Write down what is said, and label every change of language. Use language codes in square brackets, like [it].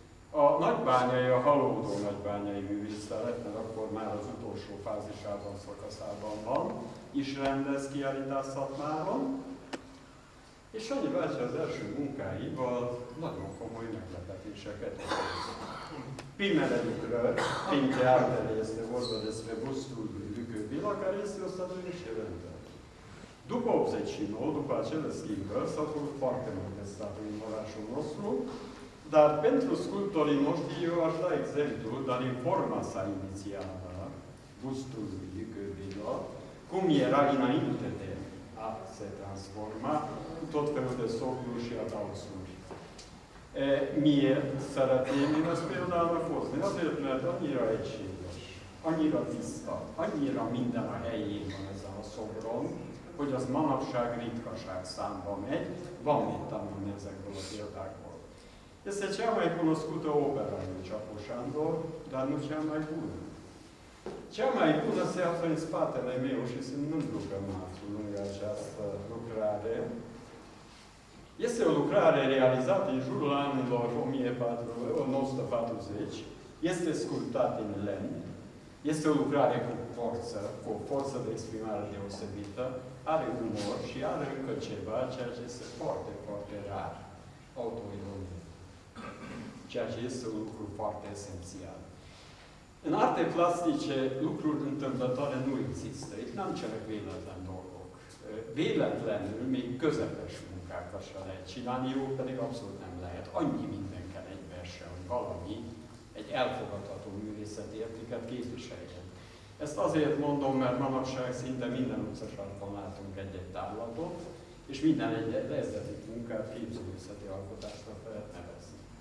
[hu] A nagybányai, a halódó nagybányai művészelet, mert akkor már az utolsó fázisában, szakaszában van, is rendez kiállításszatmáron, és Sanyi bácsi az első munkáival nagyon komoly meglepetéseket okozott. [ro] Primele lucrări, printre altele, este vorba despre bustul lui Lucăvila, care este o statuie excelentă. După 89, după acele schimbări, s-au făcut foarte multe statui în orașul nostru, dar pentru sculptorii noștri eu aș da exemplu, dar în forma sa inițială, bustul lui Lucăvila, cum era înainte de a se transforma, cu tot felul de socluri și adausuri. Miért szeretném én ezt például hozni? Azért, mert annyira egységes, annyira tiszta, annyira minden a helyén van ezen a szobron, hogy az manapság ritkaság számba megy, van mit tanulni ezekből a példákból. Este cea mai cunoscută opera lui Csapó Sándor, dar nu cea mai bună. Cea mai bună se află în spatele meu și sunt mândru că mă aflu lângă această lucrare. Este o lucrare realizată în jurul anilor 1940, este sculptat în lemn, este o lucrare cu forță, cu o forță de exprimare deosebită, are umor și are încă ceva, ceea ce este foarte, foarte rar, autoironie, ceea ce este un lucru foarte esențial. În arte plastice, lucruri întâmplătoare nu există. [hu] Itt nem csak véletlen dolgok. Véletlenül még közepes munkákat se lehet csinálni, jó pedig abszolút nem lehet. Annyi minden kell egybeessen, hogy valami egy elfogadható művészeti értéket képviseljen. Ezt azért mondom, mert manapság szinte minden utcasarkon látunk egy-egy tárlatot, és minden egy esztetik munkát képzőművészeti alkotásnak lehet nevezni.